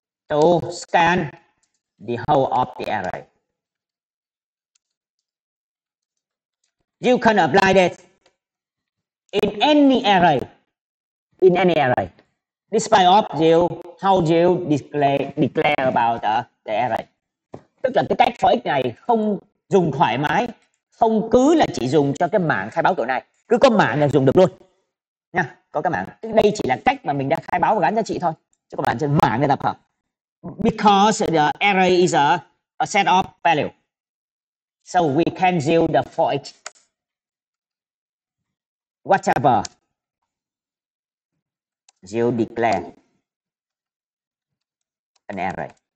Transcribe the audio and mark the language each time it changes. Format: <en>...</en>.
<en>To scan the whole of the array. You can apply that in any array. Despite of how you declare about the array.</en> <vi>Tức là cái cách for each này không dùng thoải mái, không cứ là chỉ dùng cho cái mảng khai báo kiểu này, cứ có mảng là dùng được luôn nha. Có cái mảng, đây chỉ là cách mà mình đã khai báo và gắn giá trị thôi, chứ các bạn trên mảng để tập hợp.</vi> <en>Because the array is a set of value, so we can use the for each whatever you declare an array.</en>